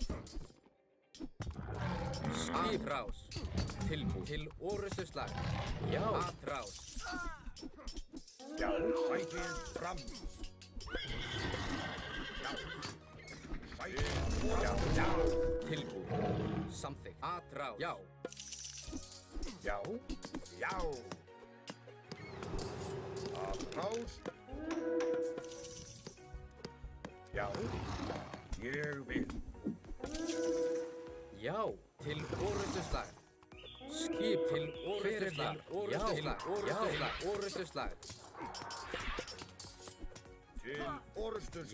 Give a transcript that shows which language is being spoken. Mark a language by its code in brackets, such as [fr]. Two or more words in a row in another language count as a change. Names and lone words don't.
[is] Atrás. Tilbúin. Til orrustuslag. Já. Atrás. Já. Sækið fram. Já. Sækið fram. Já. Tilbúin. Samþykkt. Atrás. Já. Já. Já. Atrás. Já. Ég vil. Já. Til orrustuslag. Skip til orrustuslag. Orrustuslag. Orrustuslag. Til orrustuslag.